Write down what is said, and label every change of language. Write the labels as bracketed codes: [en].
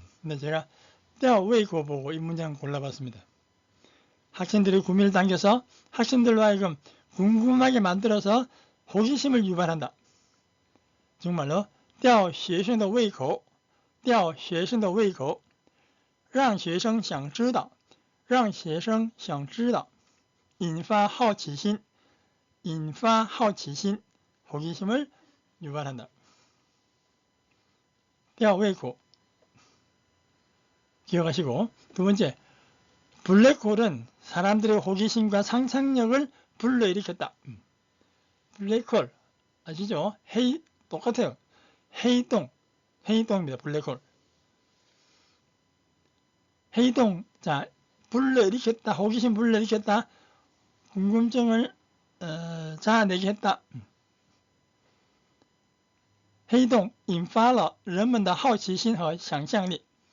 [ko] 근데 제가 吊胃口 보고 이 문장 골라봤습니다. 학생들의 구미를 당겨서 학생들로 하여금 궁금하게 만들어서 호기심을 유발한다. [zh] 정말로 吊学生的胃口吊学生的胃口让学生想知道让学生想知道引发好奇心引发好奇心 [ko] 호기심을 유발한다. 吊胃口 기억하시고 두 번째 블랙홀은 사람들의 호기심과 상상력을 불러일으켰다. 블랙홀 아시죠? 똑같아요. 회의동입니다. 블랙홀. 회의동, 자, 불러일으켰다. 호기심 불러일으켰다. 궁금증을 자아내게 했다. [zh] 黑洞引发了人们的好奇心和想象力.